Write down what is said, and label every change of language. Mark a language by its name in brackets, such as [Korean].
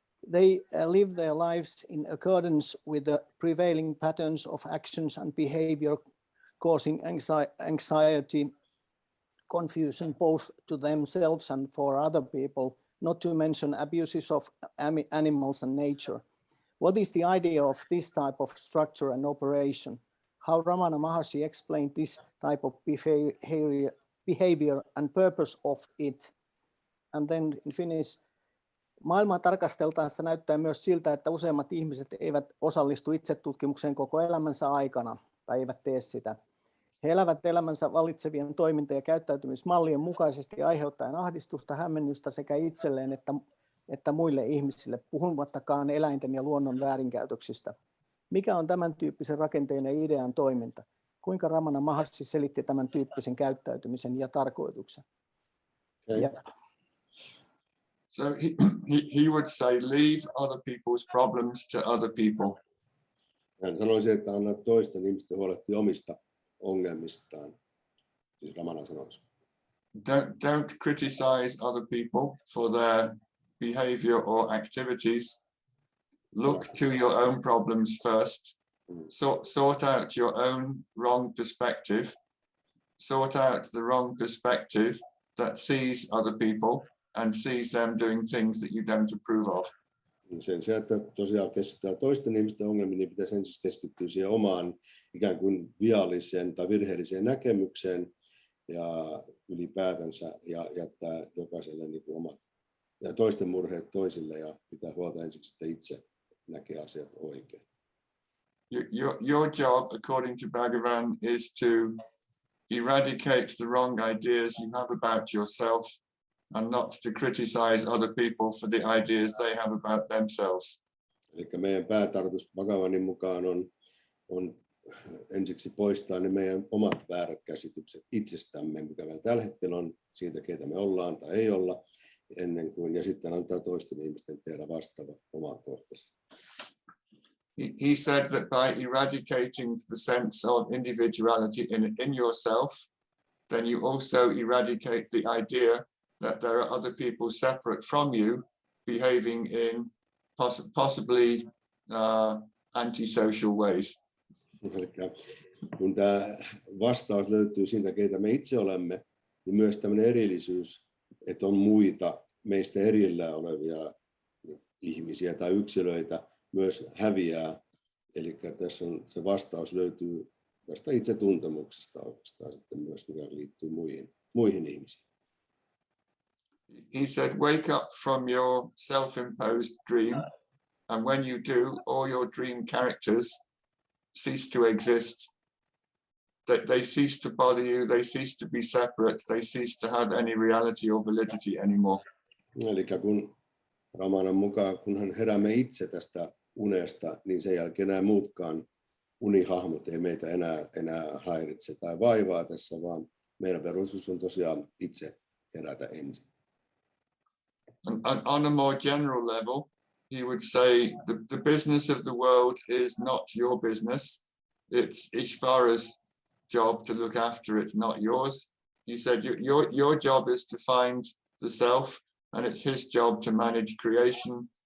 [English] They live their lives in accordance with the prevailing patterns of actions and behavior, causing anxiety, confusion both to themselves and for other people, not to mention abuses of animals and nature. What is the idea of this type of structure and operation? How Ramana Maharshi explained this type of behavior and purpose of it? And then in Finnish, [Finnish] maailmaa tarkasteltaessa näyttää myös siltä, että useimmat ihmiset eivät osallistu itsetutkimukseen koko elämänsä aikana tai eivät tee sitä. He elävät elämänsä valitsevien toiminta- ja käyttäytymismallien mukaisesti aiheuttaen ahdistusta, hämmennystä sekä itselleen että muille ihmisille, puhumattakaan eläinten ja luonnon väärinkäytöksistä. Mikä on tämän tyyppisen rakenteen ja idean toiminta? Kuinka Ramana Maharshi selitti tämän tyyppisen käyttäytymisen ja tarkoituksen? [English] Okay. Yeah. So he would say, leave other people's problems to other people. [Finnish] Hän sanoisi, että anna toisten ihmisten huolehtia omista ongelmistaan. Siis Ramana sanoisi. [English] Don't criticize other people for their behavior or activities. Look to your own problems first. Sort out your own wrong perspective. Sort out the wrong perspective that sees other people and sees them doing things that you don't approve of. [Finnish] Sen sijaan, että tosiaan keskitytään toisten ihmisten ongelmiin, niin pitäisi ensin keskittyä siihen omaan ikään kuin vialliseen tai virheelliseen näkemykseen ja ylipäätänsä ja jättää jokaiselle niin kuin omat ja toisten murheet toisille ja pitää huolta ensiksi, että itse näkee asiat oikein. [English] Your job, according to Bhagavan, is to eradicate the wrong ideas you have about yourself and not to criticize other people for the ideas they have about themselves. [Finnish] Eli meidän päätarkoitus Bhagavanin mukaan on ensiksi poistaa ne meidän omat väärät käsitykset itsestämme, mitä meillä tällä hetkellä on siitä, keitä me ollaan tai ei olla, ennen kuin, ja sitten antaa toisten ihmisten tehdä vastaava omakohtaisesti. [English] He said that by eradicating the sense of individuality in yourself, then you also eradicate the idea that there are other people separate from you behaving in possibly antisocial ways. [Finnish] Eli kun tämä vastaus löytyy siitä, keitä me itse olemme, niin myös tämmöinen erillisyys, että on muita meistä erillään olevia ihmisiä tai yksilöitä, myös häviää. Eli tässä on, se vastaus löytyy tästä itsetuntemuksesta oikeastaan sitten myös, mikä liittyy muihin ihmisiin. [English] He said, wake up from your self-imposed dream, and when you do, all your dream characters cease to exist. That they cease to bother you, they cease to be separate, they cease to have any reality or validity anymore. [Finnish] Eli kun Ramanan mukaan, kunhan heräämme itse tästä unesta, niin sen jälkeen nämä muutkaan unihahmot ei meitä enää häiritse tai vaivaa tässä, vaan meidän velvollisuus on tosiaan itse herätä ensin. [English] On a more general level, he would say the business of the world is not your business. It's Ishvara's job to look after it, not yours. He said your job is to find the self, and it's his job to manage creation.